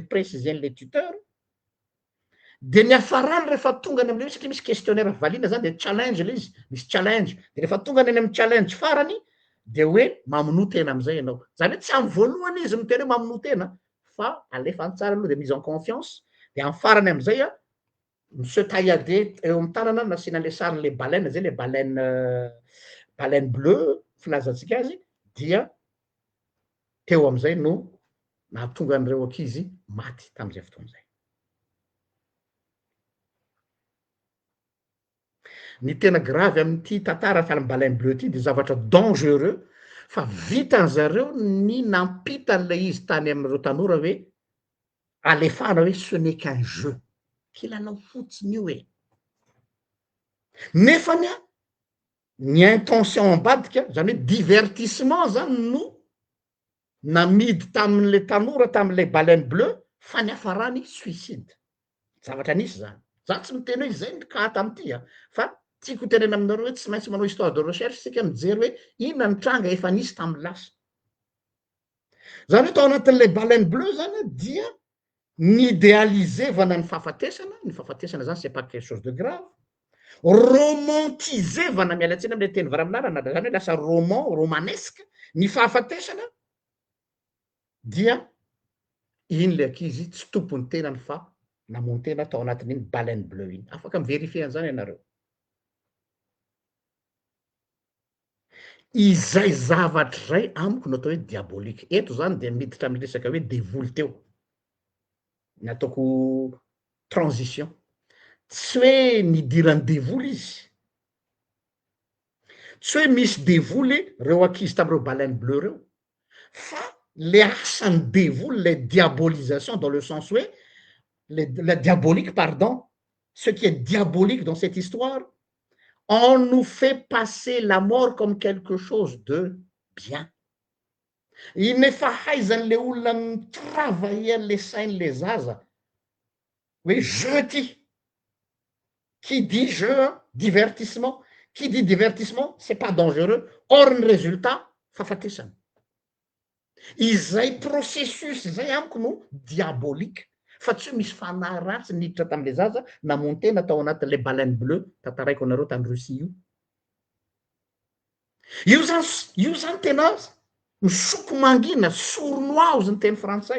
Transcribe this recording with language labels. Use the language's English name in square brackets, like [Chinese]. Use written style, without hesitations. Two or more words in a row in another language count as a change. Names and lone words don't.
[Malagasy] précisen'le tuteur de ny afarany rehefa tonga any am'le satria misy questionnaire valiana zany de challenge le izy misy challenge de rehefa tonga any amy challenge farany de hoe maminoa tena am'izay ianao zany hoe tsy amy voalohany izy miteny hoe maminoa tena fa alefany tsara aloha de [French] mise en confiance [Malagasy] de amy farany am'izay a monsieur taillade eo amy tanana nasiana le sarin'le baleine zay le baleine bleu filazantsika azy dia teo am'izay no nahatonga an'ireo ankizy maty tam'izay fotoan'izay ny tena gravy am'ity tantara fiala amy baleine bleu ty de zavatra dangereux fa vitan zareo ny nampita an'le izy tany am'ireo tanora hoe alefana hoe [French] ce n'est qu'un jeu [Malagasy] kilalao fotsiny io e nefany a ny intention ambadika zany hoe divertissement zany no namidy tamin'le tanora tam'le baleine bleu fa ny afarany suicide zavatra nisy zany za tsy miteny hoe zay ka tam'ty a fa tiako tenena aminareo hoe tsy maintsy manao [French] histoire de recherche [Malagasy] sika mijery hoe inona ny tranga efa nisy tamy lasa zany hoe tao anatin'le baleine bleu zany dia nyidéalizevana ny fahafatesana zany [French] c'est pas quelque chose de grave [Malagasy] romantisevana mialatsiny am'le teny varaminarana zany hoe lasa romanesque ny fahafatesana dia iny le ankizy tsy tompony tenany fa namony tena tao anatin'iny baleine bleu iny afaka miverifie an'izany ianareo izay zavatra zay amiko no atao hoe diabolika. Eto zany de miditra amy resaka hoe devoly teo, ny ataoko transition. Tsy hoe nidirany devoly izy, tsy hoe misy devoly reo ankizy tamireo baleine bleu reo, fa le asan'ny devoly, [French] le diabolisation dans le sens hoe la diabolique, pardon, ce qui est diabolique dans cette histoire, on nous fait passer la mort comme quelque chose de bien. [Malagasy] Iny efa haizan'le olona mitravailla le sain'le zaza hoe jeu ty, [French] qui dit jeu, divertissement, qui dit divertissement, c'est pas dangereux, or ny résultat fahafatesana. [Malagasy] Izay processus zay amiko no diabolika, fa tsy hoe misy fanahy ratsy niditra tam'le zaza namono tena tao anatin'le baleine bleu tantaraiko anareo tany Russie io. Io zany tena misoko mangina, sournoise ny teny frantsay.